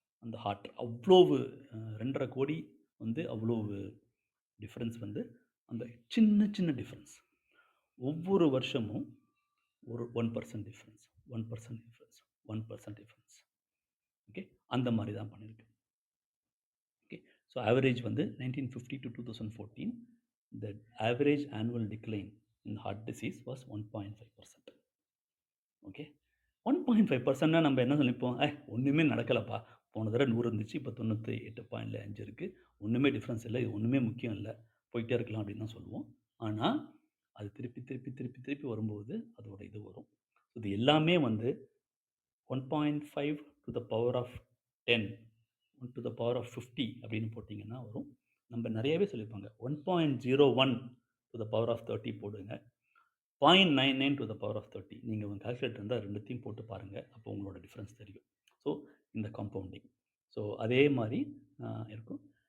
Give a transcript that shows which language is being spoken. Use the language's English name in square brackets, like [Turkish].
[Tamil] அந்த ஹார்ட் அவ்வளோவு 2.5 கோடி வந்து அவ்வளோவு டிஃப்ரென்ஸ் வந்து அந்த சின்ன சின்ன டிஃப்ரென்ஸ் ஒவ்வொரு வருஷமும் ஒரு 1% டிஃப்ரென்ஸ் 1% டிஃப்ரென்ஸ் 1% டிஃப்ரென்ஸ். ஓகே, அந்த மாதிரி தான் பண்ணியிருக்கு. [English] Okay, so average வந்து 1950 to 2014 the average annual decline in heart disease was 1.5%. [Tamil] Okay, 1.5%னா நம்ம என்ன சொல்லிப்போம், ஒன்றுமே நடக்கலப்பா, போன தடவை 100 இருந்துச்சு, இப்போ 98.5 இருக்குது, ஒன்றுமே டிஃப்ரென்ஸ் இல்லை, இது ஒன்றுமே முக்கியம் இல்லை, போயிட்டே இருக்கலாம் அப்படின்னு தான் சொல்லுவோம். ஆனால் அது திருப்பி திருப்பி திருப்பி திருப்பி வரும்போது அதோட இது வரும். இது எல்லாமே வந்து 1.5 to the power of 10 1 to the power of 50 அப்படின்னு போட்டிங்கன்னா வரும். நம்ம நிறையவே சொல்லியிருப்பாங்க 1.01 to the power of 30 போடுங்க, 0.99 to the power of 30. நீங்கள் உங்கள் கால்குலேட்டர் இருந்தால் ரெண்டுத்தையும் போட்டு பாருங்கள், அப்போ உங்களோட டிஃப்ரென்ஸ் தெரியும். ஸோ இந்த காம்பவுண்டிங் ஸோ அதே மாதிரி இருக்கும்.